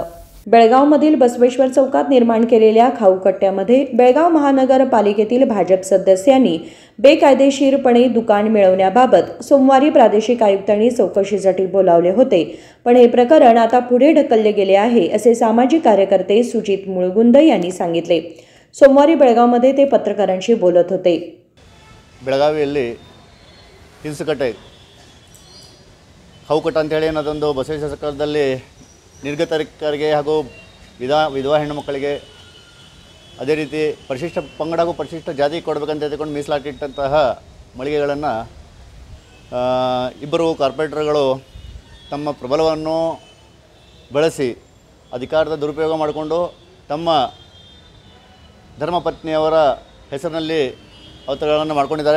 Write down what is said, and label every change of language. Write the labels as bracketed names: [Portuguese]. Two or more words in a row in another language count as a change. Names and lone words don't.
[Marathi] बेळगावमधील बसवेश्वर चौकात निर्माण केलेल्या खाऊकट्ट्यामध्ये बेळगाव महानगरपालिकेतील भाजप सदस्यांनी बेकायदेशीरपणे दुकान मिळवण्याबाबत सोमवारी प्रादेशिक आयुक्तांनी चौकशीसाठी बोलावले होते. पण हे प्रकरण आता पुढे ढकलले गेले आहे असे सामाजिक कार्यकर्ते सुजित मुळगुंद यांनी सांगितले. सोमवारी बेळगावमध्ये ते पत्रकारांशी बोलत होते. [Kannada] ಬೆಳಗಾವಿಯಲ್ಲಿ ಹಿಂಸಕಟ್ಟೆ ಖಾವುಕಟ್ಟ ಅಂತೇಳಿ ಅನ್ನೋದೊಂದು ಬಸವೇಶ್ವರ ಸರ್ಕಾರದಲ್ಲಿ ನಿರ್ಗತಿಕರಿಗೆ ಹಾಗೂ ವಿಧವಾ ಹೆಣ್ಣುಮಕ್ಕಳಿಗೆ ಅದೇ ರೀತಿ ಪರಿಶಿಷ್ಟ ಪಂಗಡ ಹಾಗೂ ಪರಿಶಿಷ್ಟ ಜಾತಿ ಕೊಡಬೇಕಂತ ಹೇಳ್ಕೊಂಡು ಮೀಸಲಾಟಿಟ್ಟಂತಹ ಮಳಿಗೆಗಳನ್ನು ಇಬ್ಬರು ಕಾರ್ಪೊರೇಟರ್ಗಳು ತಮ್ಮ ಪ್ರಬಲವನ್ನು ಬಳಸಿ ಅಧಿಕಾರದ ದುರುಪಯೋಗ ಮಾಡಿಕೊಂಡು ತಮ್ಮ ಧರ್ಮಪತ್ನಿಯವರ ಹೆಸರಿನಲ್ಲಿ ಅವತರಣವನ್ನು ಮಾಡ್ಕೊಂಡಿದ್ದಾರೆ.